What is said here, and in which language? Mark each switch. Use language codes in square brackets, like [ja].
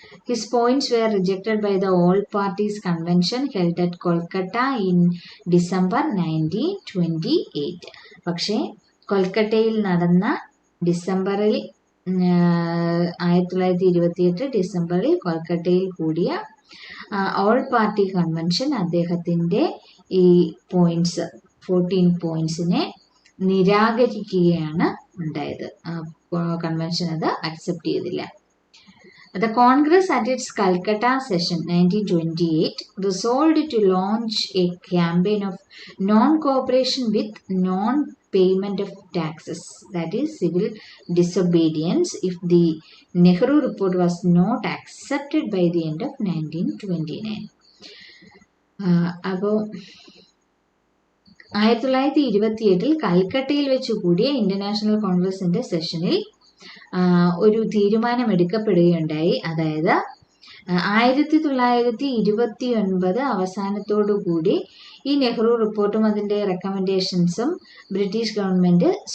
[en] His points were rejected by the All Parties Convention held at Kolkata in December 1928. [ml] പക്ഷേ കൊൽക്കട്ടയിൽ നടന്ന ഡിസംബറിൽ 1928 ഡിസംബറിൽ കൊൽക്കട്ടയിൽ കൂടിയ ഓൾ പാർട്ടി കൺവെൻഷൻ അദ്ദേഹത്തിന്റെ ഈ പോയിന്റ്സ് 14 പോയിന്റ്സിനെ നിരാകരിക്കുകയാണ് ഉണ്ടായത്. കൺവെൻഷൻ അത് അക്സെപ്റ്റ് ചെയ്തില്ല. [en] The Congress at its Calcutta session 1928 resolved to launch a campaign of non-cooperation with non-payment of taxes, that is civil disobedience, if the Nehru report was not accepted by the end of 1929. [ml] അപ്പോൾ 1928 കൽക്കട്ടയിൽ വെച്ച് കൂടിയ international കോൺഗ്രസിന്റെ സെഷനിൽ ഒരു തീരുമാനം എടുക്കപ്പെടുകയുണ്ടായി. അതായത് 1929 അവസാനത്തോടുകൂടി ഈ നെഹ്റു റിപ്പോർട്ടും അതിൻ്റെ റെക്കമെൻഡേഷൻസും ബ്രിട്ടീഷ് ഗവൺമെന്റ്